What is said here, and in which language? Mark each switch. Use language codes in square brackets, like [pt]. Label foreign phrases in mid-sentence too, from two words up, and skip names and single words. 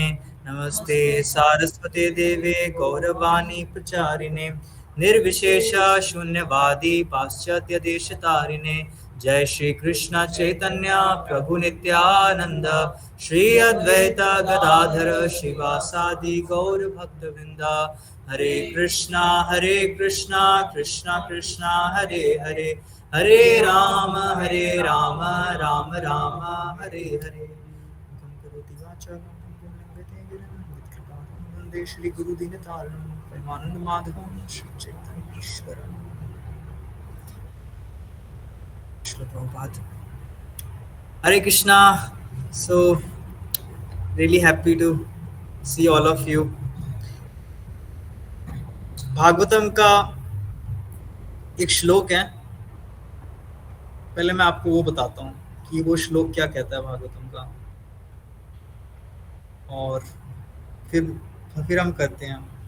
[sa] नमस्ते सारस्वते देवे गौरवाणी प्रचारिणे निर्विशेष शून्यवादी पाश्चात्य देशतारिणे। जय श्री कृष्ण चैतन्य प्रभु नित्यानंद श्री अद्वैत गदाधर शिवासादि गौर भक्तवृंद। हरे कृष्णा कृष्णा कृष्णा हरे हरे, हरे राम राम राम हरे हरे। वंदे श्री गुरु दीनतारणं परमानंद माधवं श्री चैतन्य ईश्वरं। श्रील प्रभुपाद। हरे कृष्णा। [en] So really happy to see all of you. [hi] भागवतम का एक श्लोक है, पहले मैं आपको वो बताता हूँ कि वो श्लोक क्या कहता है भागवतम का, और फिर हम करते हैं।